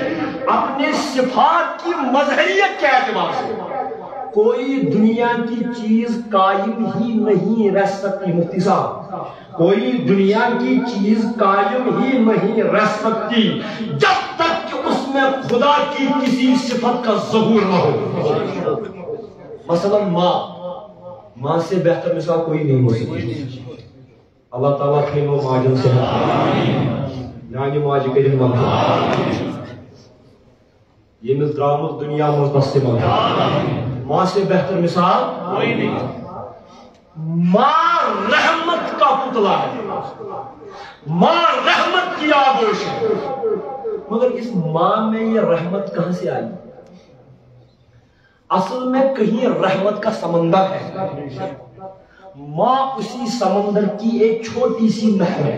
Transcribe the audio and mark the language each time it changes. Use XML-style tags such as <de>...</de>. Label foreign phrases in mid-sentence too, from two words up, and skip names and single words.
<ur>اپنے صفات کی مظہریت کے اعتبار سے کوئی دنیا کی چیز قائم ہی نہیں رہ سکتی، مفتی صاحب، کوئی دنیا کی چیز قائم ہی نہیں رہ سکتی جب تک کہ اس میں خدا کی کسی صفت کا ظہور نہ ہو۔ مثلا ماں سے بہتر مثال کوئی نہیں ہو سکتی۔ اللہ تعالیٰ خیم و ماجن سے یعنی ماجی کے دن منگا یہ مز درامت دنیا مزدست منگا، ماں سے بہتر مثال کوئی نہیں۔ ماں رحمت کا پتلا ہے، ماں رحمت کی آغوش ہے، مگر اس ماں میں یہ رحمت کہاں سے آئی؟ اصل میں کہیں رحمت کا سمندر ہے، ماں اسی سمندر کی ایک چھوٹی سی نہر ہے۔</ur>